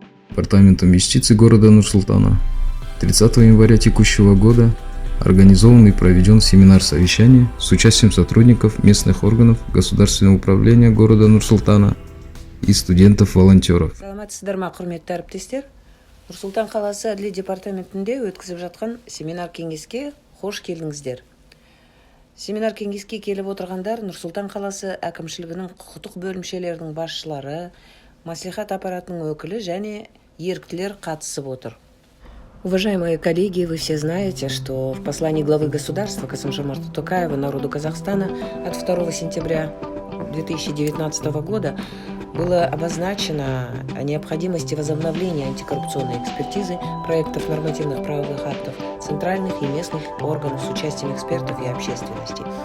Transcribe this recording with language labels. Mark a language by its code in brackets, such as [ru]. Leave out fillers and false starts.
[ru] Департаментом юстиции города Нур-Султана 30 января текущего года организован и проведен семинар-совещание с участием сотрудников местных органов государственного управления города Нур-Султана и студентов-волонтеров. [kk] Саламатсыздарма, құрметті әріптестер. Нұр-Сұлтан қаласы әділет департаментінде өткізіп жатқан семинар кеңеске қош келдіңіздер. Семинар кеңеске келіп отырғандар Нұр-Сұлтан қаласы әкімшілігінің құқықтық бөлімшелерінің басшылары, маслихат аппаратының өкілі және еріктілер қатысып отыр. [ru] Уважаемые коллеги, вы все знаете, что в послании главы государства Касым-Жомарта Токаева народу Казахстана от 2 сентября 2019 года было обозначено о необходимости возобновления антикоррупционной экспертизы проектов нормативных правовых актов центральных и местных органов с участием экспертов и общественности.